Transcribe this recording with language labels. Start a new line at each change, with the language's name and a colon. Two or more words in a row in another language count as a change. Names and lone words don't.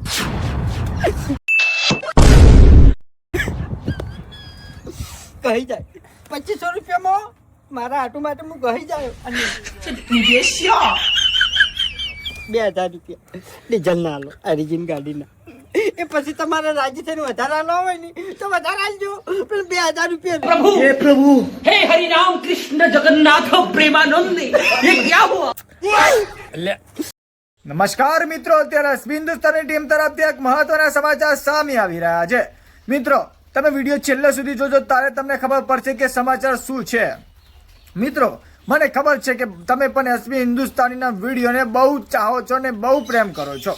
Gujarati: કહી જાય 2500 રૂપિયામાં મારા આટુ માટે હું કહી જાય અને 2000 રૂપિયા ડીઝલ ના આલો ઓરિજિન ગાડીના. એ પછી તમારે રાજી થઈને વધારે આલો હોય ને તો વધારે આલજો, પણ 2000 રૂપિયા.
Hindi: प्रभु हे प्रभु हे हरि राम कृष्ण जगन्नाथ प्रेमानंद ये क्या हुआ?
Gujarati: નમસ્કાર મિત્રો, અત્યારે હિન્દુસ્તાની ટીમ તરફથી એક મહત્વના સમાચાર સામે આવી રહ્યા છે. મિત્રો, તમે વિડીયો છેલ્લે સુધી જોજો ત્યારે તમને ખબર પડશે કે સમાચાર શું છે. મિત્રો, મને ખબર છે કે તમે પણ એસબી હિન્દુસ્તાનીના વિડીયોને બહુ ચાહો છો ને બહુ પ્રેમ કરો છો.